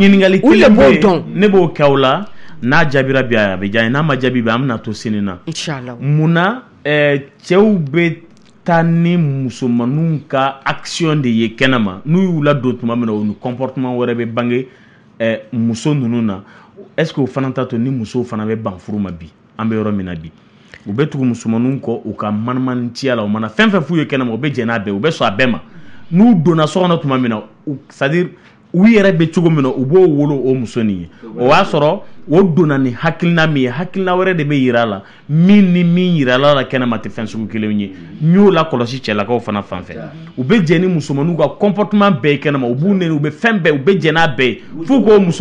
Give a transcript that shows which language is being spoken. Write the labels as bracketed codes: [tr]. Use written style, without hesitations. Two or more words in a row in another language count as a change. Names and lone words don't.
[bm] ɲininkali kelen bɛ yen ne b'o kɛ aw la n'a jaabira bi a bɛ diya n ye n'a ma jaabi bi an bɛna to sini na. Inshallah. Munna cɛw bɛ taa ni musomaninw ka action de ye kɛnɛma n'u y'u ladon tuma min na o ni comportement wɛrɛ bɛ bange muso ninnu na [fr] est-ce que [bm] o fana t'a to ni musow fana bɛ ban furu ma bi an bɛ yɔrɔ min na bi u bɛ tugu musomaninw kɔ u ka manimanciya la o mana fɛn fɛn f'u ye kɛnɛma u bɛ jɛn n'a bɛɛ u bɛ sɔn a bɛɛ ma n'u donna so kɔnɔ tuma min na [fr] c'est-à-dire [bm] u yɛrɛ bɛ cogo min na u b'o wolo o muso nin ye o y'a sɔrɔ o donna ni hakilina min ye hakilina wɛrɛ de bɛ yira a la min ni min yira a la kɛnɛma tɛ fɛn sugu kelen ye n y'o la kɔlɔsi cɛlakaw fana fan fɛ u bɛ jɛn ni musomaninw ka comportement bɛɛ ye kɛnɛma u b'u neni u bɛ fɛn bɛɛ u bɛ jɛn n'a bɛɛ ye f'u k'o muso